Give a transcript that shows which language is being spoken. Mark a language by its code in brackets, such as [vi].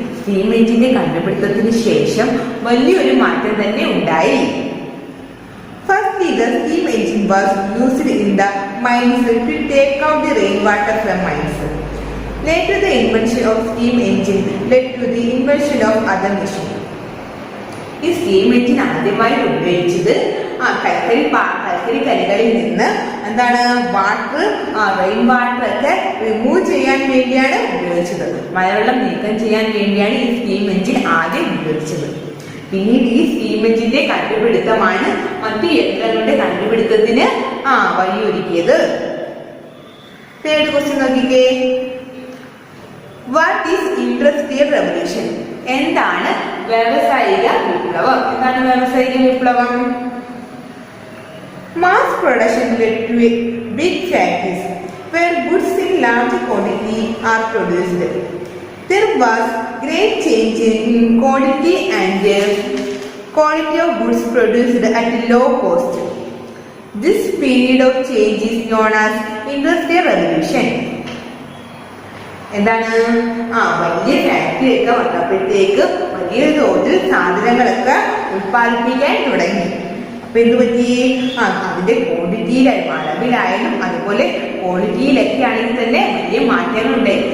[ml] Steam എഞ്ചിന്റെ കണ്ടുപിടുത്തത്തിന് ശേഷം വലിയൊരു മാറ്റം തന്നെ ഉണ്ടായി. [en] Firstly, the steam engine was used in the mines to take out the rainwater from mines. Later, the invention of steam engine led to the invention of other machines. [ml] ഈ steam engine ആദ്യമായി ഉപയോഗിച്ചത് കൽക്കരി കരികളിൽ നിന്ന് water rain water ഒക്കെ remove ചെയ്യാൻ വേണ്ടിയാണ് ഉപയോഗിച്ചത്. മഴവെള്ളം നീക്കം ചെയ്യാൻ വേണ്ടിയാണ് ഈ സ്റ്റീം എഞ്ചിൻ ആദ്യം ഉപയോഗിച്ചത്. പിന്നീട് ഈ സ്റ്റീം എഞ്ചിന്റെ കണ്ടുപിടുത്തമാണ് മറ്റു യന്ത്രങ്ങളുടെ കണ്ടുപിടുത്തത്തിന് വഴിയൊരുക്കിയത്. [en] third question [ml] നോക്കിക്കേ. [en] What is industrial revolution? [ml] എന്താണ് വ്യാവസായിക വിപ്ലവം? എന്താണ് വ്യാവസായിക വിപ്ലവം? [en] Mass production led to big factories where goods in large quantity are produced. There was great change in quantity and quality of goods produced at low cost. This period of change is known as Industrial Revolution. [ml] എന്താണ്? വലിയ factory ഒക്കെ വന്നപ്പോഴത്തേക്ക് വലിയ തോതിൽ സാധനങ്ങളൊക്കെ ഉത്പാദിപ്പിക്കാൻ തുടങ്ങി. അപ്പൊ എന്ത് പറ്റി? അതിന്റെ ക്വാണ്ടിറ്റിയിലായാലും അളവിലായാലും അതുപോലെ ക്വാളിറ്റിയിലൊക്കെ ആണെങ്കിൽ തന്നെ വലിയ മാറ്റങ്ങളുണ്ടായി.